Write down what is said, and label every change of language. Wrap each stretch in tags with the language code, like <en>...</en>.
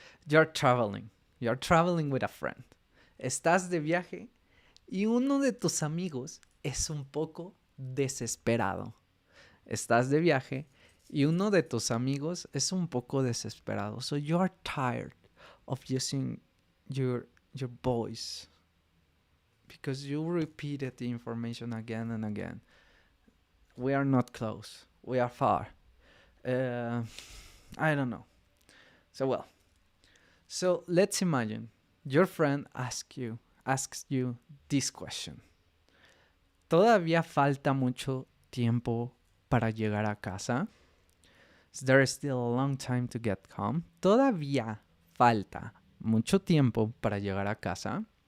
<en>You're traveling with a friend.</en> <es>Estás de viaje y uno de tus amigos es un poco desesperado. Estás de viaje y uno de tus amigos es un poco desesperado.</es> <en>So you're tired of using your voice because you repeated the information again and again. We are not close. We are far. I don't know. So let's imagine your friend asks you this question.</en> <es>¿Todavía falta mucho tiempo para llegar a casa?</es> <en>Is there still a long time to get home?</en> <es>¿Todavía falta mucho tiempo para llegar a casa?</es>